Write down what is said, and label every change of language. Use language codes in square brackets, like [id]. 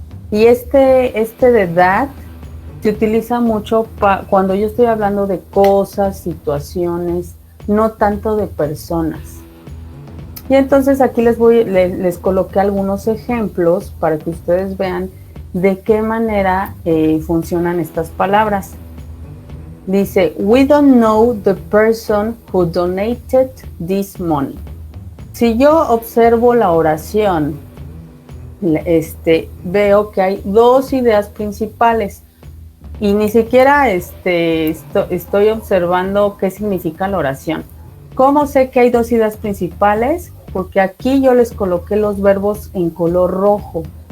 [es] Y este de that se utiliza mucho cuando yo estoy hablando de cosas, situaciones, no tanto de personas. Y entonces aquí les coloqué algunos ejemplos para que ustedes vean de qué manera funcionan estas palabras. Dice, [en] we don't know the person who donated this money. [es] Si yo observo la oración, veo que hay dos ideas principales y ni siquiera estoy observando qué significa la oración. ¿Cómo sé que hay dos ideas principales? Porque aquí yo les coloqué los verbos en color rojo.